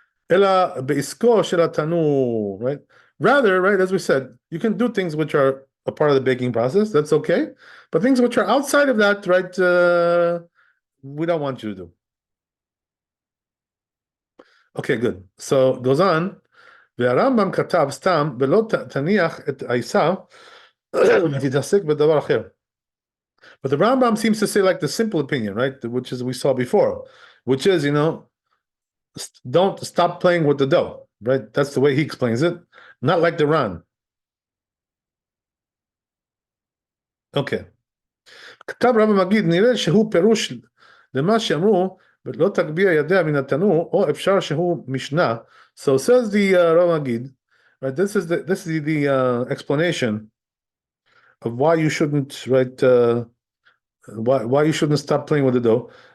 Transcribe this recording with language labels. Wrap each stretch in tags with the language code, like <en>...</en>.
<he>Ela beisko shel tanur,</he> <en>right? Rather, right, as we said, you can do things which are a part of the baking process. That's okay. But things which are outside of that, right, we don't want you to do. Okay, good. So it goes on.</en> <he>והרמב"ם כתב סתם, ולא תניח את העיסה ותתעסק בדבר אחר.</he> <en>But the Rambam seems to say like the simple opinion, right? Which is we saw before, which is, don't stop playing with the dough, right? That's the way he explains it. Not like the Ran. Okay.</en> <he>כתב רבי מגיד, נראה שהוא פירוש למה שאמרו, ולא תגביה ידיה מן התנור, או אפשר שהוא משנה.</he> <en>So says the Rabbi Magid, right? This is the explanation of why you shouldn't, right? Why you shouldn't stop playing with the dough.</en>